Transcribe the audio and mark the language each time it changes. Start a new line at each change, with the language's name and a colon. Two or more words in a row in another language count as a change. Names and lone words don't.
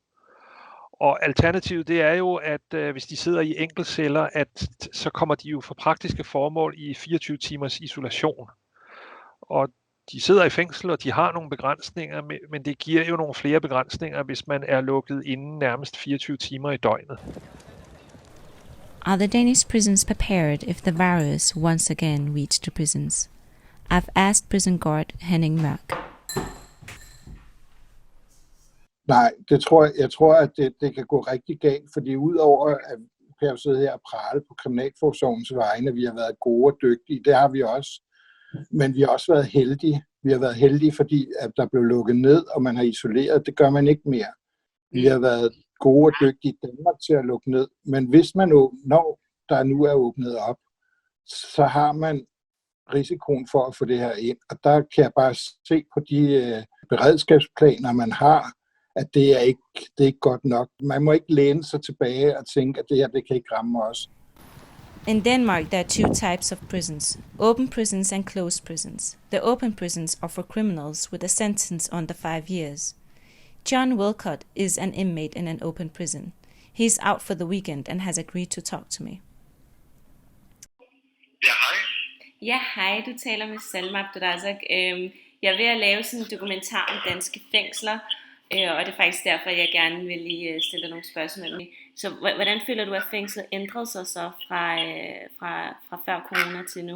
Danish: Og alternativet, det er jo, at hvis de sidder i enkeltceller, at så kommer de jo for praktiske formål i 24 timers isolation. Og de sidder i fængsel, og de har nogle begrænsninger, men det giver jo nogle flere begrænsninger, hvis man er lukket inde nærmest 24 timer i døgnet.
English: Are the Danish prisons prepared if the virus once again reached the prisons? I've asked prison guard Henning Mørk.
Danish: Nej, jeg tror, at det kan gå rigtig galt, fordi udover at kan jeg sidde her og prale på kriminalforsorgens vegne, vi har været gode og dygtige, det har vi også, men vi har også været heldige. Vi har været heldige, fordi at der blev lukket ned, og man har isoleret. Det gør man ikke mere. Vi har været gode og dygtige i Danmark til at lukke ned, men hvis man når der nu er åbnet op, så har man risikoen for at få det her ind, og der kan jeg bare se på de beredskabsplaner, man har, at det er ikke godt nok. Man må ikke læne sig tilbage og tænke, at det her, det kan ikke ramme os.
English: In Denmark, there are two types of prisons, open prisons and closed prisons. The open prisons are for criminals with a sentence under 5 years. John Wilcott is an inmate in an open prison. He's out for the weekend and has agreed to talk to me.
Danish: Ja, hej. Ja, hej. Du taler med Salma Abdurrazag. Jeg er ved at lave sådan en dokumentar om danske fængsler, Og det er faktisk derfor, jeg gerne vil lige stille nogle spørgsmål. Så hvordan føler du, at fængslet ændrede sig så fra før corona til nu?